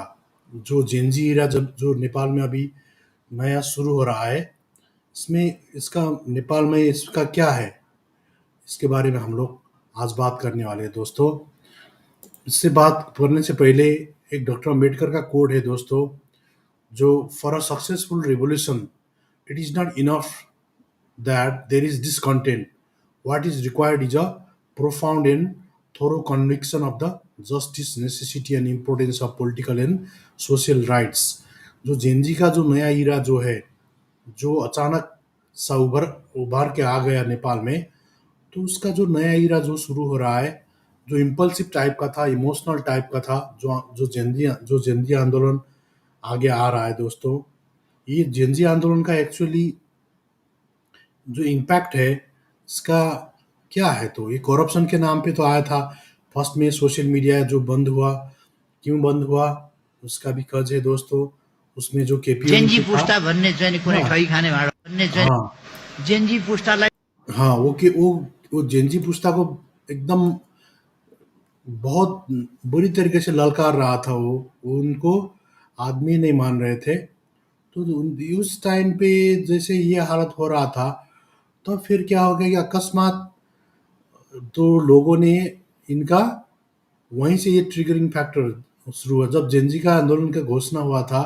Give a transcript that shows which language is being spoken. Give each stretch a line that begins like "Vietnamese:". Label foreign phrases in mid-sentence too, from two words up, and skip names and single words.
Hindi: जो जेनजी इरा जब जो नेपाल में अभी नया शुरू हो रहा है, इसमें इसका नेपाल में इसका क्या है, इसके बारे में हम लोग आज बात करने वाले हैं दोस्तों। इससे बात करने से पहले एक डॉक्टर अम्बेडकर का कोड है दोस्तों, जो
English: for a successful revolution it is not enough that there is discontent. What is required is a profound and thorough conviction of the justice, necessity and importance of political and social rights.
Hindi: जो जेनजी का जो नया ईरा जो है, जो अचानक सा उभर के आ गया नेपाल में, तो उसका जो नया ईरा जो शुरू हो रहा है, जो इम्पल्सिव टाइप का था, इमोशनल टाइप का था, जो जेनजी आंदोलन आगे आ रहा है दोस्तों। ये जेनजी आंदोलन का एक्चुअली जो इम्पैक्ट है, इसका क्या है, तो ये करप्शन के नाम पे तो आया था। फर्स्ट में सोशल मीडिया जो बंद हुआ, क्यों बंद हुआ, उसका भी कज है दोस्तों। उसमें जो जेनजी केपीओलिटी था,
Nepali: पुस्ता भन्ने चाहिँ नि कुनै हाँ ठगी खाने भाँडो भन्ने चाहिँ हाँ जेनजी पुस्तालाई
Hindi: हाँ, वो जेनजी पुस्ता को एकदम बहुत बुरी तरीके से ललकार रहा था। वो उनको आदमी नहीं मान रहे थे। तो उस टाइम पे जैसे ये हालत हो रहा था, तो फिर क्या हो गया कि अकस्मात तो लोगों ने इनका, वहीं से ये ट्रिगरिंग फैक्टर शुरू हुआ जब जेनजी का आंदोलन का घोषणा हुआ था।